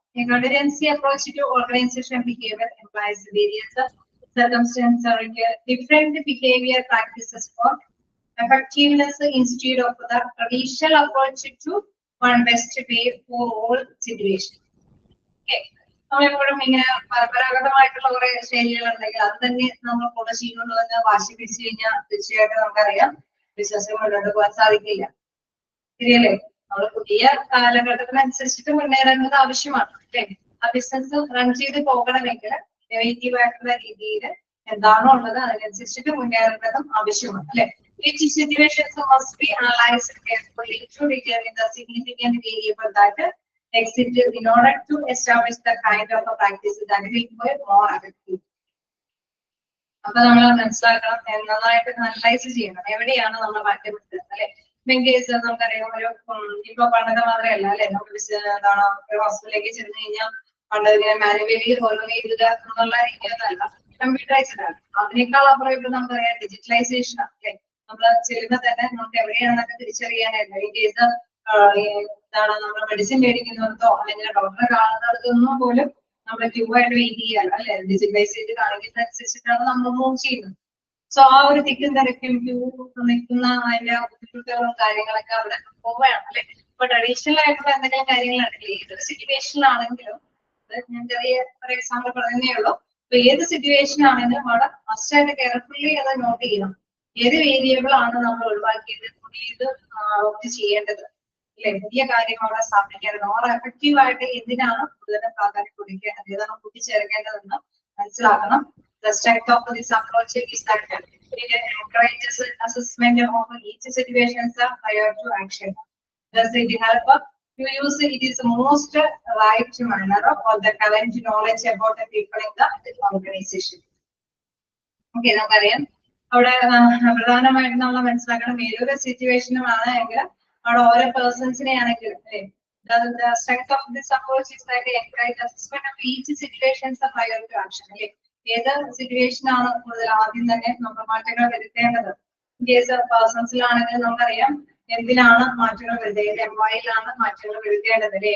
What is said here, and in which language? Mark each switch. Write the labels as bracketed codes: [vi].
[en] A contingency approach to organization behavior implies various circumstances or different behavior practices for effectiveness instead of the traditional approach to one best way for all situations. Okay. [ml] നമ്മളെപ്പോഴും ഇങ്ങനെ പരമ്പരാഗതമായിട്ടുള്ള കുറെ ശൈലികൾ ഉണ്ടെങ്കിൽ അത് തന്നെ നമ്മൾ follow ചെയ്യുന്നുള്ളൂ എന്ന് വാശി പിടിച്ചു കഴിഞ്ഞാൽ തീർച്ചയായിട്ടും നമുക്കറിയാം ബിസിനസ് മുന്നോട്ട് പോകാൻ സാധിക്കില്ല. ശരിയല്ലേ? നമ്മൾ പുതിയ കാലഘട്ടത്തിനനുസരിച്ചിട്ട് മുന്നേറേണ്ടത് ആവശ്യമാണ് അല്ലെ. ആ ബിസിനസ് റൺ ചെയ്ത് പോകണമെങ്കിൽ ഇന്നോവേറ്റീവ് ആയിട്ടുള്ള രീതിയിൽ എന്താണോ ഉള്ളത് അതിനനുസരിച്ചിട്ട് മുന്നേറേണ്ടതും ആവശ്യമാണ് അല്ലെ. [en] Each situations must be analyzed carefully to determine the significant variable that exists in order to establish the kind of a practice that will be more effective. [ml] അപ്പൊ നമ്മൾ മനസ്സിലാക്കണം, നന്നായിട്ട് അനലൈസ് ചെയ്യണം എവിടെയാണ് നമ്മൾ മാറ്റം വരുത്തുന്നത് അല്ലെ. കേസ് നമുക്കറിയാം, ഒരു ഇപ്പൊ പണ്ടത്തെ മാത്രമല്ല അല്ലെ, നമുക്ക് എന്താണ് ഹോസ്പിറ്റലിലേക്ക് ചെന്ന് കഴിഞ്ഞാൽ പണ്ട് ഇങ്ങനെ മാനുവലി ഫോളോ ചെയ്യുക എന്നുള്ള രീതിയൊന്നല്ല, കമ്പ്യൂട്ടറൈസ്ഡ് ആണ്. അതിനേക്കാൾ അപ്പുറം ഇപ്പൊ നമുക്കറിയാം ഡിജിറ്റലൈസേഷൻ അല്ലെ. നമ്മൾ ചെല്ലുമ്പോൾ തന്നെ നമുക്ക് എവിടെയാണെന്നൊക്കെ തിരിച്ചറിയാനായിട്ട് ഈ കേസ് എന്താണ് നമ്മൾ മെഡിസിൻ മേടിക്കുന്നിടത്തോ അല്ലെങ്കിൽ ഡോക്ടറെ കാണുന്നിടത്തൊന്നും പോലും നമ്മൾ ക്യൂ ആയിട്ട് വെയിറ്റ് ചെയ്യാൻ അല്ലെ. ഡിജിറ്റലൈസ് ചെയ്ത് കാണിക്കുന്നതനുസരിച്ചിട്ടാണ് നമ്മൾ മൂവ് ചെയ്യുന്നത്. സോ ആ ഒരു തിക്കും തിരക്കും ക്യൂ നിൽക്കുന്ന അതിന്റെ ബുദ്ധിമുട്ടുകളും കാര്യങ്ങളൊക്കെ അവിടെ പോവുകയാണ് അല്ലെ. ഇപ്പൊ ട്രഡീഷണൽ ആയിട്ടുള്ള എന്തെങ്കിലും കാര്യങ്ങളാണെങ്കിൽ ഏതൊരു സിറ്റുവേഷനിലാണെങ്കിലും ഞാൻ ചെറിയ ഒരു എക്സാമ്പിൾ പറഞ്ഞതേ ഉള്ളൂ. അപ്പൊ ഏത് സിറ്റുവേഷൻ ആണെങ്കിലും അവിടെ മസ്റ്റായിട്ട് കെയർഫുള്ളി അത് നോട്ട് ചെയ്യണം. ഏത് വേരിയബിൾ ആണ് നമ്മൾ ഒഴിവാക്കിയത്, പുതിയത് ഓപ്റ്റ് ചെയ്യേണ്ടത് അല്ലെ. പുതിയ കാര്യങ്ങൾ അവിടെ സ്ഥാപിക്കേണ്ടത്, ഓർ എഫക്റ്റീവ് ആയിട്ട് എന്തിനാണ് കൂടുതൽ പ്രാധാന്യം കൊടുക്കേണ്ടത്, ഏതാണ് കൂട്ടിച്ചേർക്കേണ്ടതെന്ന് മനസ്സിലാക്കണം. [en] The strength of this approach is that it encourages assessment of each situation prior to action. Thus, it helps to use it is most right manner for the current knowledge about the people in the organization. Okay, [ml] നമുക്കറിയാം അവിടെ പ്രധാനമായിട്ടും നമ്മൾ മനസ്സിലാക്കണം ഏതൊരു സിറ്റുവേഷനും ആണ് എങ്കിൽ അവിടെ ഓരോ പേഴ്സൺസിനെ ആണെങ്കിലും [en] the strength of this approach is that it encourages assessment of each situation prior to action. [ml] ഏത് സിറ്റുവേഷൻ ആണ് കൂടുതൽ ആദ്യം തന്നെ നമ്മൾ മാറ്റങ്ങൾ വരുത്തേണ്ടത്. കേസ് പേഴ്സൺസിലാണെങ്കിൽ നമുക്കറിയാം എന്തിനാണ് മാറ്റങ്ങൾ വരുത്തേണ്ടത്, എംപ്ലോയിലാണ് മാറ്റങ്ങൾ വരുത്തേണ്ടത് അല്ലെ.